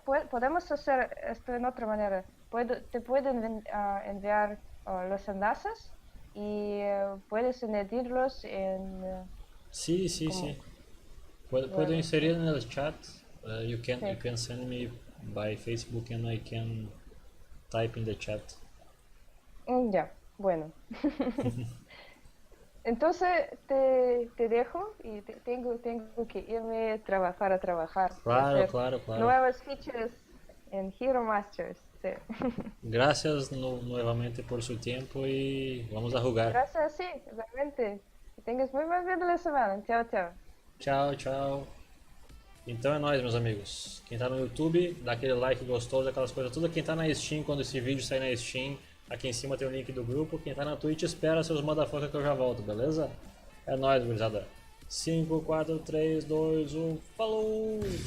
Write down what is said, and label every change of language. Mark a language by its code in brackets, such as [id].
[es] Podemos hacer esto de otra manera. Te pueden enviar los enlaces y puedes añadirlos en... Sí. Puedo inserir en el chat. [en] You can send me by Facebook and I can type in the chat. [es] Ya, bueno. Entonces te dejo y tengo que irme a trabajar. Claro. Nuevas features en Hero Masters. Sí. Gracias nuevamente por su tiempo y vamos a jugar. Gracias, sí, realmente. Que tengas muy buen fin de la semana. [pt] Tchau. Então é nóis, meus amigos. Quem tá no YouTube, dá aquele like gostoso, aquelas coisas tudo. Quem tá na Steam, quando esse vídeo sair na Steam, aqui em cima tem o link do grupo. Quem tá na Twitch, espera seus motherfucker que eu já volto, beleza? É nóis, gurizada. 5, 4, 3, 2, 1, falou!